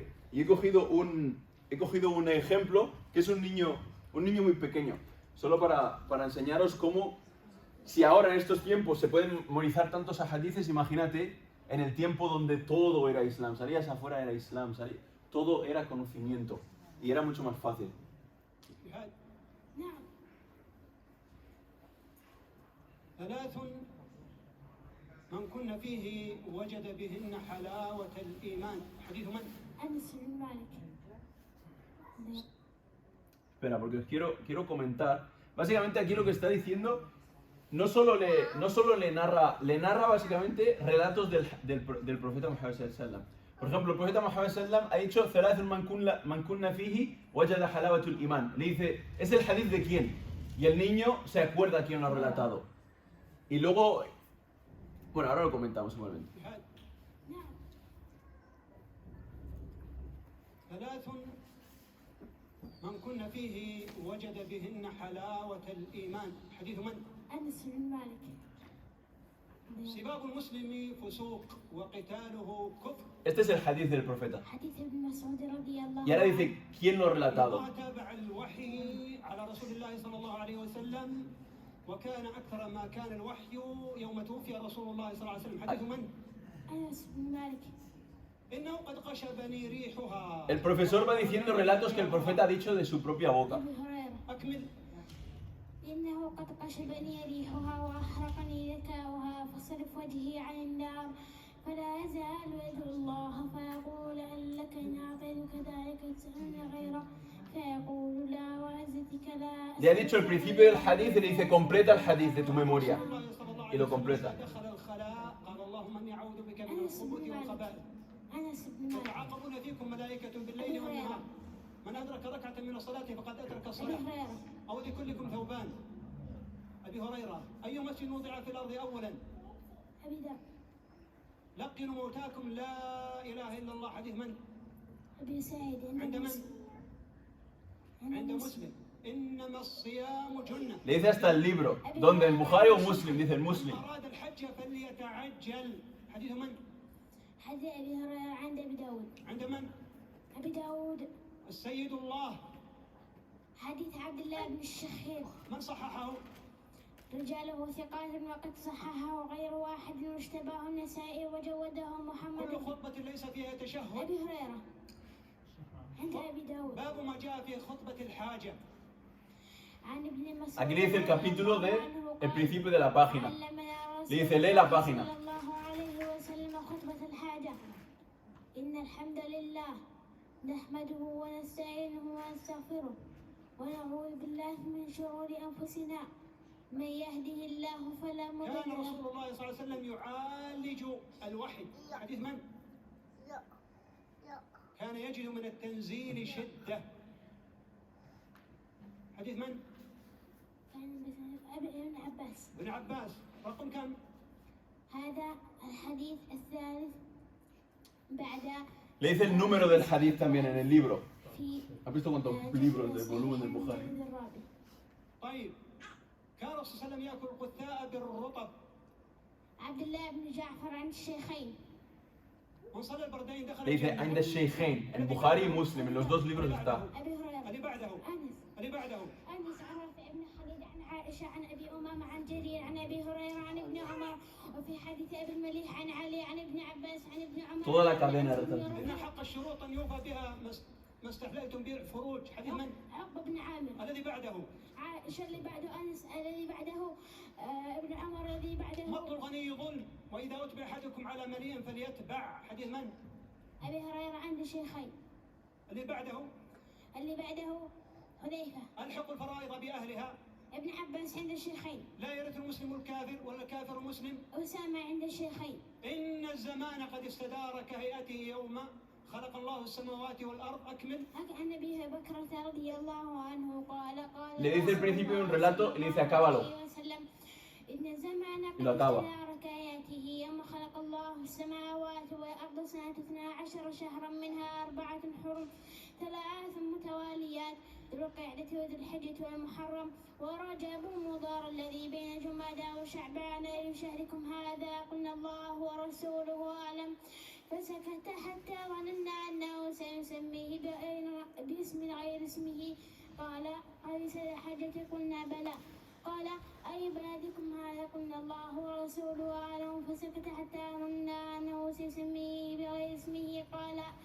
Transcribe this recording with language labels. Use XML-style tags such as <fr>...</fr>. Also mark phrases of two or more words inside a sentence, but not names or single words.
<es>Y he cogido un ejemplo, que es un niño muy pequeño, solo para enseñaros cómo, si ahora en estos tiempos se pueden memorizar tantos hadices, imagínate en el tiempo donde todo era Islam, salías afuera era Islam, todo era conocimiento y era mucho más fácil.</es> <ar>ثلاث من كن فيه وجد بهن حلاوة الإيمان. حديث من؟ أنس بن مالك.</ar> <es>Espera, porque os quiero comentar. Básicamente aquí lo que está diciendo no solo le narra básicamente relatos del profeta Muhammad</es> <ar>صلى الله عليه وسلم.</ar> <es>Por ejemplo, el profeta Muhammad sallam ha dicho</es> <ar>ثلاث من كن فيه وجد حلاوة الإيمان.</ar> <es>Le dice, ¿es el hadith de quién? Y el niño se acuerda quién lo ha relatado. Y luego, bueno, ahora lo comentamos igualmente.</es> <ar>ثلاث من كن فيه وجد بهن حلاوة الإيمان. حديث من؟ أنس بن مالك. سباب المسلم فسوق وقتاله كفر.</ar> <es>Este es el hadith del profeta.</es> <ar>حديث ابن مسعود رضي الله</ar> <es>Y ahora dice, ¿quién lo ha relatado?</es> <ar>الله تابع الوحي على رسول الله صلى الله عليه وسلم وكان أكثر ما كان الوحي يوم توفي رسول الله صلى الله عليه وسلم. حديث من؟ أنس بن مالك. إنه قد قشبني ريحها.</ar> <es>El profesor va diciendo relatos que el profeta ha dicho de su propia boca.</es> <ar>أبي هريرة. أكمل. إنه قد قشبني ريحها وأحرقني ذكاؤها فصرف وجهي عن النار فلا يزال يدعو الله فيقول هل لك إن أعطيتك ذلك تسألني غيره فيقول لا وعزتك لا.</ar> <es>Le ha dicho el principio del hadith y le dice, completa el hadith de tu memoria. Y lo completa.</es> <ar>دخل الخلاء قال اللهم إني أعوذ بك من أنس الخبث بن مالك. والخبائث. أنس بن مالك. يتعاقبون فيكم ملائكة بالليل والنهار. من أدرك ركعة من الصلاة فقد أدرك أبي الصلاة. هريرة. أو لكلكم ثوبان. أبي هريرة أي مسجد وضع في الأرض أولا؟ أبي ذر. لقنوا موتاكم لا إله إلا الله. حديث من؟ أبي سعيد. عند من؟ عند عند مسلم. إنما الصيام جنة.</ar> <es>Le dice hasta el libro. ¿Dónde? ¿El Bukhari o Muslim? Dice el Muslim.</es> <ar>من أراد الحج فليتعجل. حديث من؟ حديث أبي هريرة عند أبي داود. عند من؟ أبي داود. السيد الله. حديث عبد الله بن الشخير. من صححه؟ رجاله ثقات وقد صححه غير واحد واشتباه النسائي وجوده محمد. كل خطبة ليس فيها تشهد. أبي هريرة عند أبي داود. باب ما جاء في خطبة الحاجة. عن ابن مسعود.</ar> <es>Aquí le dice el capítulo de el principio de la página.</es> <ar>علمنا</ar> <es>Le dice, lee la página.</es> <ar>صلى الله عليه وسلم خطبة الحاجة. إن الحمد لله نحمده ونستعينه ونستغفره ونعوذ بالله من شرور أنفسنا من يهده الله فلا مضل كان له. رسول الله صلى الله عليه وسلم يعالج الوحي. حديث من؟ كان يجد من التنزيل شدة. حديث من؟ كان ابن عباس. ابن عباس. رقم كم؟ هذا الحديث الثالث بعد</ar> <es>Le dice el número del hadith también en el libro.</es> <ar>في</ar> <es>¿Has visto cuántos libros de volumen del Bukhari?</es> <ar>الرابع. طيب كان الرسول صلى الله عليه وسلم يأكل القثاء بالرطب. عبد الله بن جعفر عند الشيخين. من صلى البردين دخل</ar> <es>Le dice,</es> <ar>عند الشيخين.</ar> <es>En Bukhari y Muslim, en los dos libros está.</es> <ar>أبي هريرة. اللي بعده. أنس. اللي بعده. أنس عن رافع بن خليل عن عائشة عن أبي أمامة عن جرير عن أبي هريرة عن ابن عمر وفي حديث أبي المليح عن علي عن ابن عباس عن ابن عمر.</ar> <es>Toda la cadena de</es> <ar>إن حق الشروط أن يوفى بها ما استحللتم به الفروج. حديث من؟ عقبة بن عامر. الذي بعده. عائشة اللي بعده أنس الذي بعده ابن عمر الذي بعده. مطل الغني ظلم وإذا أتبع أحدكم على مليء فليتبع. حديث من؟ أبي هريرة عند الشيخين. اللي بعده. اللي بعده حذيفة. ألحق الفرائض بأهلها. ابن عباس عند الشيخين. لا يرث المسلم الكافر ولا الكافر المسلم. أسامة عند الشيخين. إن الزمان قد استدار كهيئته يوم خلق الله السماوات والأرض. أكمل. عن أبي بكرة رضي الله عنه قال</ar> <es>Le dice el principio de un relato y le dice, acábalo.</es> <ar>إن الزمان</ar> <es>Y lo</es> <ar>قد</ar> <es>acaba.</es> <ar>استدار كآياته يوم خلق الله السماوات والأرض سنة 12 شهرا منها 4 حرم 3 متواليات ذو القعدة وذو الحجة والمحرم ورجب مضار الذي بين جمادى وشعبان أي شهركم هذا قلنا الله ورسوله أعلم فسكت حتى ظننا أنه سيسميه باسم غير اسمه قال أليس الحجة قلنا بلى قال أي بلدكم هذا قلنا الله ورسوله أعلم فسكت حتى ظننا أنه سيسميه بغير اسمه قال</ar>